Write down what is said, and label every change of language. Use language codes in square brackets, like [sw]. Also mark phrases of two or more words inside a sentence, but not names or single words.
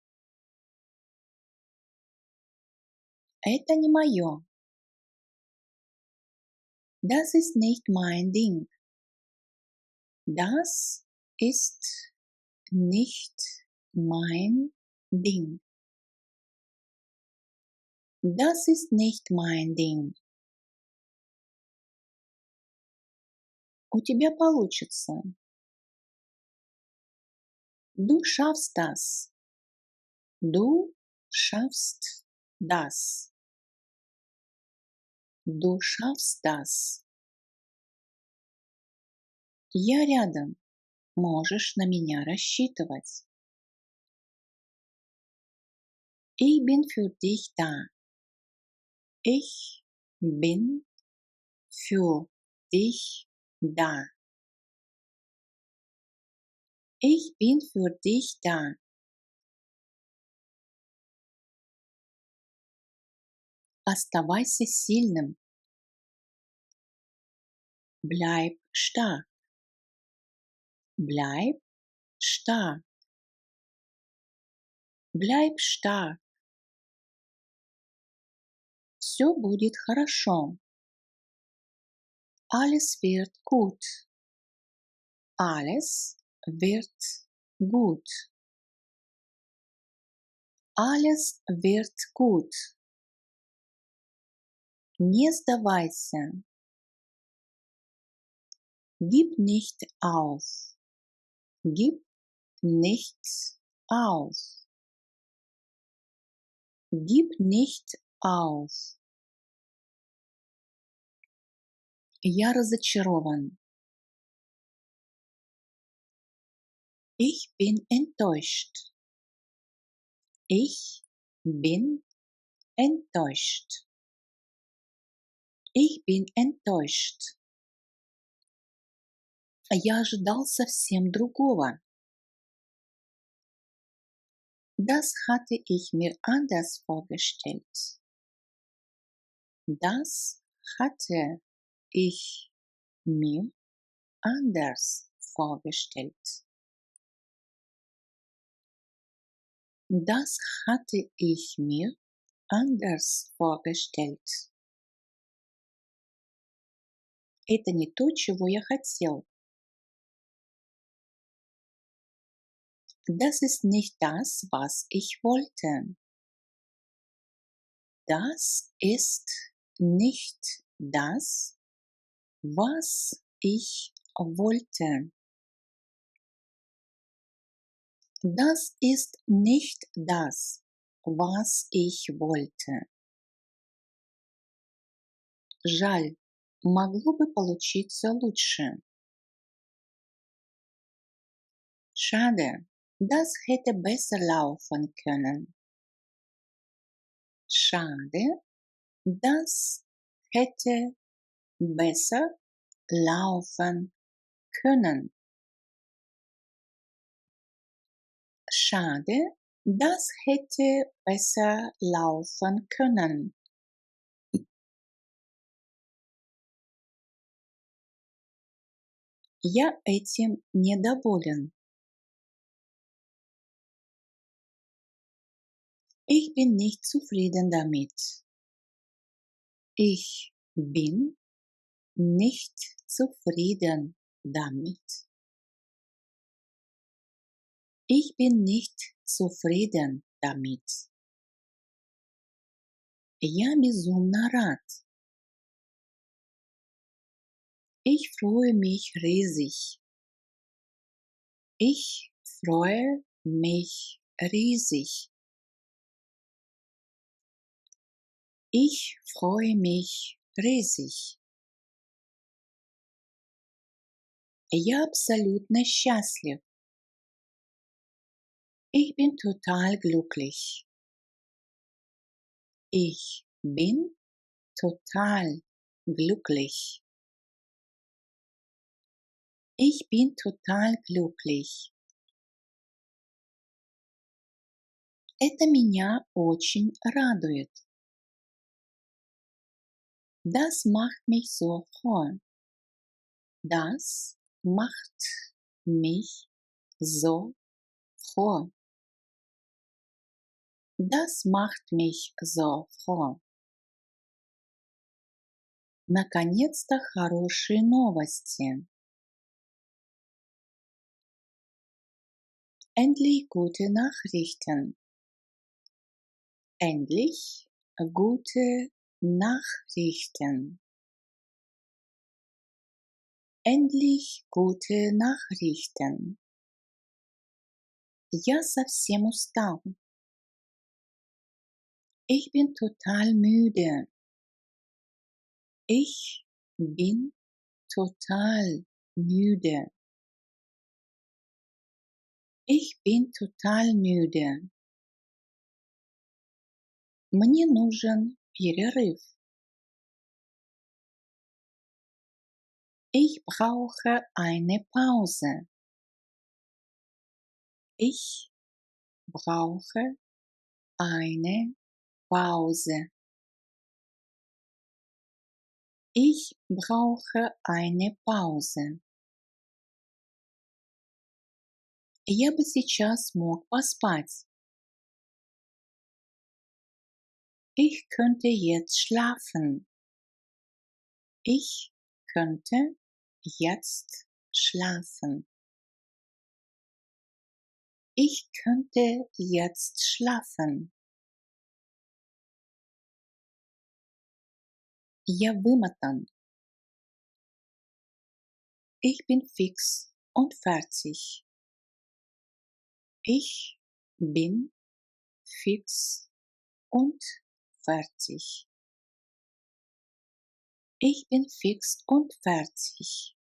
[ru] Это не мое. [de] Das ist nicht mein Ding. Das ist nicht mein Ding. Das ist nicht mein Ding. [ru] У тебя получится. [de] Du schaffst das. Du schaffst das. Du schaffst das. [ru] Я рядом. Можешь на меня рассчитывать. [de] Ich bin für dich da. Ich bin für dich da. Ich bin für dich da. [ru] Оставайся сильным. [de] Bleib stark. Bleib stark. Bleib stark. [ru] Все будет хорошо. [de] Alles wird gut. Alles wird gut. Alles wird gut. [ru] Не сдавайся. [de] Gib nicht auf. Gib nicht auf. Gib nicht auf. [ru] Я разочарован. [de] Ich bin enttäuscht. Ich bin enttäuscht. Ich bin enttäuscht. [ru] Я ожидал совсем другого. [de] Das hatte ich mir anders vorgestellt. Das hatte ich mir anders vorgestellt. Das hatte ich mir anders vorgestellt. [ru] Это не то, чего я хотел. [de] Das ist nicht das, was ich wollte. Das ist nicht das, was ich wollte. Das ist nicht das, was ich wollte. [ru] Жаль, Могло бы получиться лучше. [de] Schade, das hätte besser laufen können. Schade, das hätte besser laufen können. Schade, das hätte besser laufen können. [ru] Я этим недоволен. [de] Ich bin nicht zufrieden damit. Ich bin nicht zufrieden damit. Ich bin nicht zufrieden damit. [ru] Я безумно рад. [de] Ich freue mich riesig. Ich freue mich riesig. Ich freue mich riesig. [ru] Я абсолютно счастлив. [de] Ich bin total glücklich. Ich bin total glücklich. Ich bin total glücklich. [ru] Это меня очень радует. [de] Das macht mich so froh. Das macht mich so froh. Das macht mich so froh. [ru] Наконец-то хорошие новости. [de] Endlich gute Nachrichten. Endlich gute Nachrichten. Endlich gute Nachrichten. [ru] Я совсем устал. [de] Ich bin total müde. Ich bin total müde. Ich bin total müde. [ru] Мне нужен перерыв. [de] Ich brauche eine Pause. Ich brauche eine Pause. Ich brauche eine Pause. [ru] Я бы сейчас мог поспать. [de] Ich könnte jetzt schlafen. Ich könnte jetzt schlafen. Ich könnte jetzt schlafen. [ru] Я вымотан. [de] Ich bin fix und fertig. Ich bin fix und fertig. Ich bin fix und fertig.